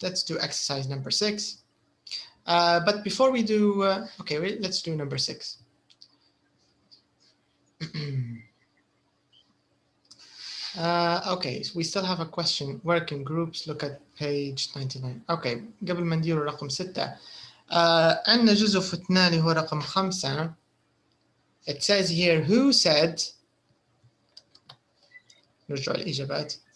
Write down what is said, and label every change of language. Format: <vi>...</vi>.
<en>Let's do exercise number 6. But before we do, okay, wait, let's do number 6. Okay, so we still have a question. Work in groups, look at page 99.</en> <ar>Okay, قبل ما نديروا رقم 6 عندنا جزء فتنا اللي هو رقم 5.</ar> <en>It says here, who said,</en> <ar>نرجع الإجابات.</ar>